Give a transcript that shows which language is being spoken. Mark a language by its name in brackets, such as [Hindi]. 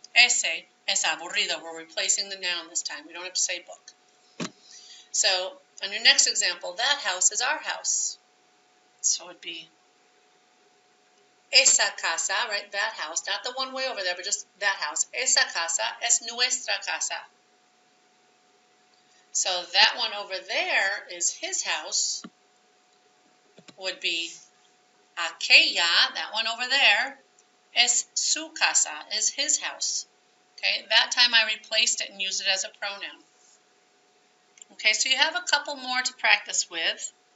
[Spanish] Ese es aburrido. [English] We're replacing the noun this time. We don't have to say book. So on your next example, that house is our house. So it would be [Spanish] esa casa, [English] right? That house, not the one way over there, but just that house. [Spanish] Esa casa es nuestra casa. [English] So that one over there is his house. Would be [Spanish] aquella, [English] that one over there, [Spanish] es su casa, [English] is his house. Okay, that time I replaced it and used it as a pronoun. Okay, so you have a couple more to practice with.